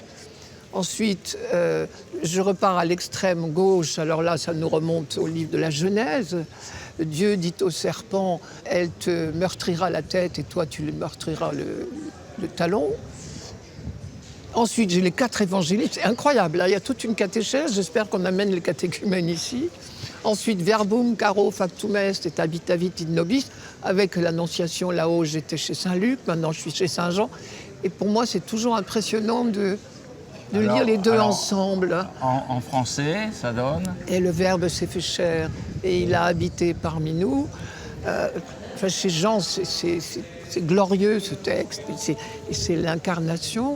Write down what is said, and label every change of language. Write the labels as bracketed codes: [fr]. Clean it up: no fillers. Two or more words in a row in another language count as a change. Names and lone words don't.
[fr] Ensuite, je repars à l'extrême gauche, alors là ça nous remonte au livre de la Genèse. Dieu dit au serpent « Elle te meurtrira la tête et toi tu lui meurtriras le talon ». Ensuite, j'ai les 4 évangélistes, c'est incroyable, là, il y a toute une catéchèse, j'espère qu'on amène les catéchumènes ici. Ensuite, [la] verbum caro factum est et habitavit in nobis, [fr] avec l'Annonciation, là-haut, j'étais chez Saint-Luc, maintenant je suis chez Saint-Jean. Et pour moi, c'est toujours impressionnant de lire les deux ensemble. En français, ça donne... Et le Verbe s'est fait chair, et il a habité parmi nous. Chez Jean, c'est glorieux, ce texte, et c'est l'incarnation.